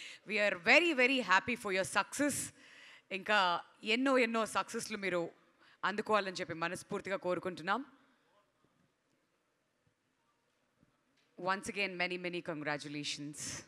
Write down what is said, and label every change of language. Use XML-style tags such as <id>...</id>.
<en>We are very happy for your success.</en> <te>ఇంకా ఎన్నో సక్సెస్లు మీరు అందుకోవాలని చెప్పి మనస్ఫూర్తిగా కోరుకుంటున్నాం.</te> <en>Once again, many congratulations.</en>